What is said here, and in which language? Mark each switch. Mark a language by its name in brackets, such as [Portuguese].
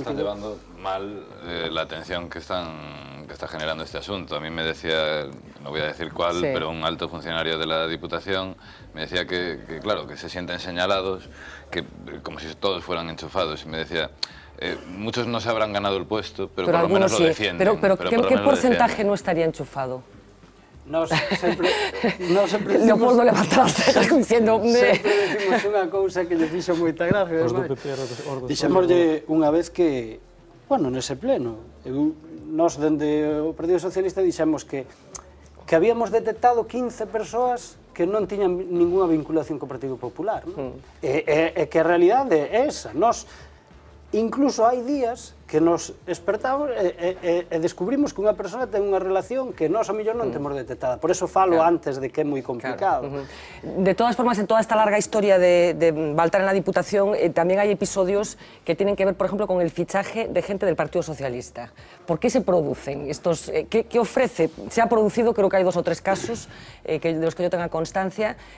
[Spanish] Están llevando mal la atención que está generando este asunto. A mí me decía, no voy a decir cuál, pero un alto funcionario de la Diputación me decía que claro, que se sienten señalados, que como si todos fueran enchufados, y me decía... muchos no se habrán ganado el puesto, pero por lo menos lo defienden. Pero ¿qué porcentaje no estaría enchufado? [Galician] Nos sempre [Spanish] Leopoldo levanta as cejas diciendo... [Galician] Sempre decimos unha cousa que lle fixo moita gracia. Dixémoslle unha vez que, bueno, nese pleno, nós dende o Partido Socialista dixemos que habíamos detectado 15 persoas que non tiñan ninguna vinculación co Partido Popular. E que a realidade é esa. Incluso hai días que nos despertamos e descubrimos que unha persona ten unha relación que nós a mellor non temos detectada. Por eso falo antes de que é moi complicado. [Spanish] De todas formas, en toda esta larga historia de Baltar en la Diputación, también hay episodios que tienen que ver, por ejemplo, con el fichaje de gente del Partido Socialista. ¿Por qué se producen estos? ¿Qué ofrece? Se ha producido, creo que hay 2 o 3 casos de los que yo tenga constancia.